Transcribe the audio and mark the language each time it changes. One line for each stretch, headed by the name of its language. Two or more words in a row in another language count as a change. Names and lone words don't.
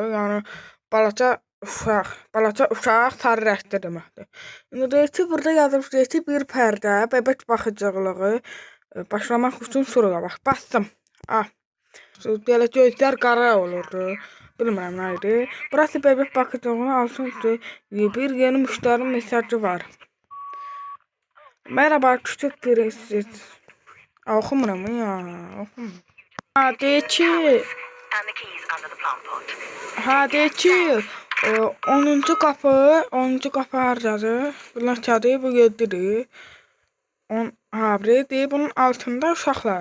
Azerbaijani: Yəni balaca uşaq sarı rəngdə deməkdir. İndi deyir ki, burada yazılır ki, bir pərdə
Turkish: bebek baxıcılığı
Azerbaijani: başlamaq üçün şuraya bax. Bastım. Belə gözlər qara olurdu. Bilmirəm nə idi. Burası bebek baxıcılığının altında bir yeni müşteri mesajı var.
Turkish: Merhaba küçük birisi.
Azerbaijani: Oxumuram ya. Oxumuram. Deyir ki, 10-cu qapı hardadır? Bunlar kağıdı bu 7-dir. 10 habri deyir bunun altında uşaqlar.